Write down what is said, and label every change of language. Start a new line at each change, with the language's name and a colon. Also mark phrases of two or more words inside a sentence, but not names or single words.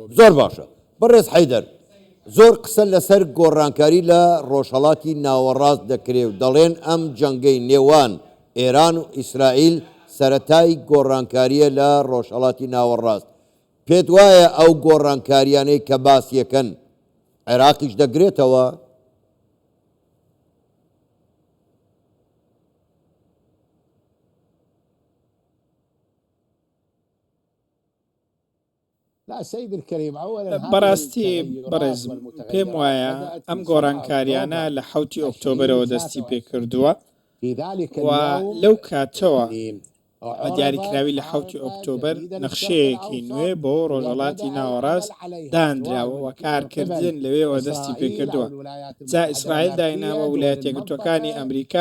Central Kurdish: زۆر باشە بەڕێز حەیدەر زۆر قسە لەسەر گۆڕانکاری لە ڕۆژهەڵاتی ناوەڕاست دەکرێت و دەڵێن ئەم جەنگەی نێوان ئێران و ئیسرائیل سەرەتای گۆڕانکاریە لە ڕۆژهەڵاتی ناوەڕاست پێت وایە ئەو گۆڕانکاریانەی کە باسیەکەن عێراقیش دەگرێتەوە؟
Arabic: لا سيد الكريم أولا
Central Kurdish: بەڕاستی بەڕێز پێم وایە ئەم گۆڕانکاریانە لە 7 ئۆکتۆبرەوە دەستی پێکردووە و لەو کاتەوە دیاریکراوی لە 7 ئۆکتۆبر نەخشەیەکی نوێ بۆ ڕۆژهەڵاتی ناوەڕاست دانراوە و کارکردن لەوێەوە دەستی پێکردووە جا ئیسرائیل دایناوە ویلایەتە یەکگرتووەکانی ئەمریکا